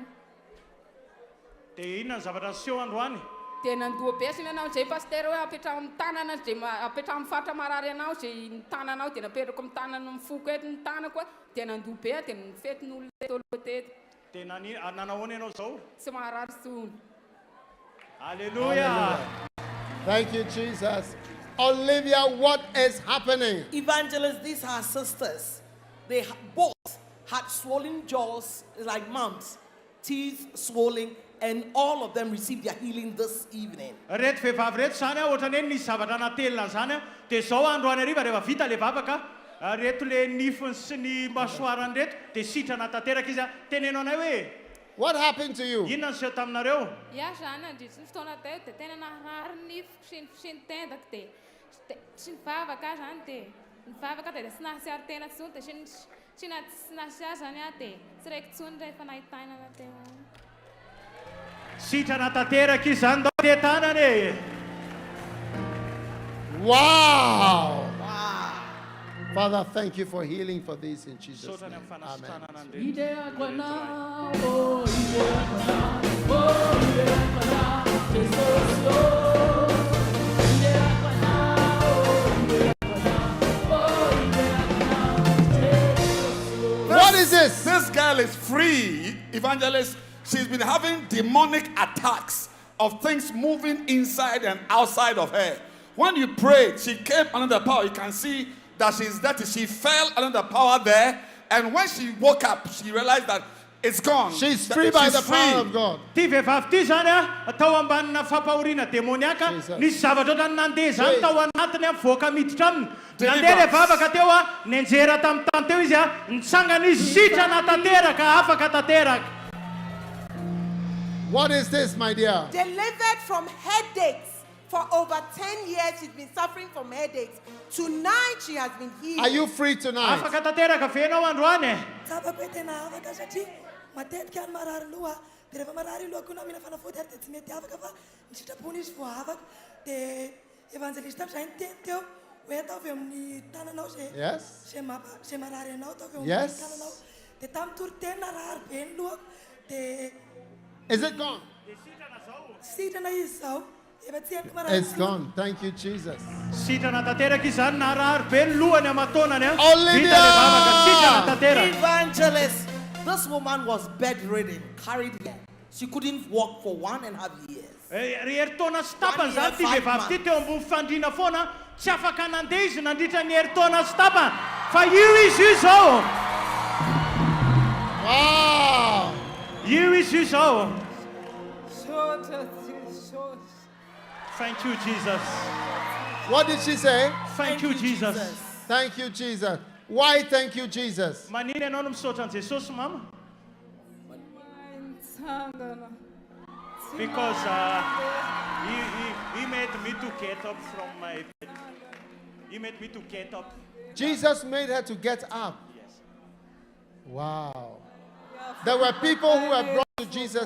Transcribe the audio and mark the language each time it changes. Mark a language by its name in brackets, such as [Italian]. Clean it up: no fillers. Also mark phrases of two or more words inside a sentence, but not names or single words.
[Malagasy] dia inona ny zavatra niseho androany? Dia nandoa be siny anao zay paster hoe apetraha amin'ny tanana zay apetraha amin'ny faritra marary anao zay ny tananao dia napetrako amin'ny tanana mifoko eto ny tanako dia nandoa be dia nifetin'olona tolo teto. dia nanahoana ianao zao? Tsy maharary tsony. Hallelujah. Thank you, Jesus. [English] Olivia, what is happening? Evangelists, these are sisters. They both had swollen jaws like mums, teeth swollen, and all of them received their healing this evening. [Malagasy] Reto vehivavy reto zany ohatrany hoe nisy zavatra natelina zany dia zao androany hariva rehefa vita le vavaka reto le nifiny sy ny masoarany reto dia sitrana tanteraka izy tenenao anay hoe [English] What happened to you? [Malagasy] inona niseho taminareo? Ia zany nandritra ny fotoana teo dia tena naharary nifiko sy ny tendako dia sy ny vavaka zany dia ny vavaka dia tsy nahasiary tena tsony dia sy nahasiary zany aho dia tsy raiky tsony rehefa nahitainana teo. Sitrana tanteraka izy zany dao te tanany. [English] Wow. Father, thank you for healing for this in Jesus' [Malagasy] Sotra ny [English] name. [Malagasy] amin'ny [English] Amen. [Malagasy] fanasitranana andreo. Ideako anao, oh ideako anao, oh ideako anao, Jesus oh. Ideako anao, oh ideako anao, oh ideako anao, Jesus. [English] What is this? This girl is free, evangelist. She's been having demonic attacks of things moving inside and outside of her. When you prayed, she came under the power. You can see that she's dirty. She fell under the power there. And when she woke up, she realized that it's gone. She's That free by she's the power free. of God. [Malagasy] Ty vehivavy ty zany tao ambanina fampahoriana demoniaka Jesus. nisy zavatra ohatrany nandeha zany Jesus. tao anatiny mivoaka miditra aminy [English] Deliverance. [Malagasy] nandeha le vavaka teo nenjera tamin'ny tany teo izy nitsangana izy sitrana tanteraka afaka tanteraka. [English] What is this, my dear? Delivered from headaches. For over 10 years, she's been suffering from headaches. Tonight, she has been healed. Are you free tonight? [Malagasy] Afaka tanteraka venao androany. Tsapako hoe tena afaka satria matetika any marary loha dia rehefa marary lohako na mila fanafody ary dia tsy mety afaka fa ny sitrapony izy vao afaka dia evangelista aby zay niteny teo hoe ataovy amin'ny tananao [English] Yes. [Malagasy] zay marary anao ataovy eo [English] Yes. [Malagasy] amin'ny tananao dia tamin'ny toriteny narary be ny lohako dia [English] Is it gone? [Malagasy] sitrana izy zao efa tsy haiko marary [English] It's gone. Thank you, Jesus. [Malagasy] Sitrana tanteraka izy zany narary be ny lohany amatonany Olivia! vita le vavaka sitrana tanteraka. [English] Evangelist, this woman was bedridden, carried here. She couldn't walk for 1.5 years. [Malagasy] Herintaona sy tapany 1 zany [English] year, [Malagasy] ty 5 vehivavy ty [English] months. [Malagasy] teo ambony fandriana foana tsy afaka nandeha izy nandritra ny herintaona sy tapany fa io izy io zao. [English] Wow. [Malagasy] Io izy io zao. [English] Thank you, Jesus. What did she say? Thank you, Jesus. Thank you, Jesus. Why thank you, Jesus? [Malagasy] Manino ianao no misaotra an Jesosy mama? [English] Because he made me to get up from my bed. He made me to get up. Jesus made her to get up. Wow. There were people who were brought to Jesus.